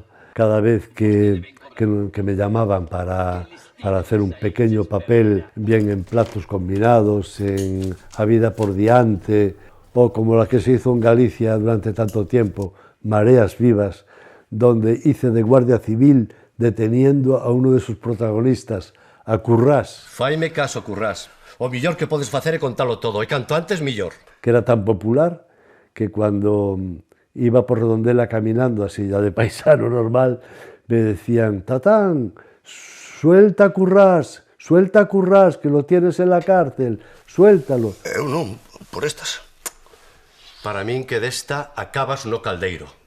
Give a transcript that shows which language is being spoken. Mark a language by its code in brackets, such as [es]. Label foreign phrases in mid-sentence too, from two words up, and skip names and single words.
[es] Cada vez que me llamaban para hacer un pequeño papel, bien en Platos Combinados, en A Vida por Diante, o como la que se hizo en Galicia durante tanto tiempo, Mareas Vivas, donde hice de guardia civil deteniendo a uno de sus protagonistas, a Currás. [gl] Faime caso, Currás. O millor que podes facer é contalo todo, e canto antes, millor. [es] Que era tan popular que cuando iba por Redondela caminando así, ya de paisano normal, me decían, Tatán, suelta a Currás, que lo tienes en la cárcel, suéltalo. [gl] Eu non, por estas. Para min que desta acabas no caldeiro.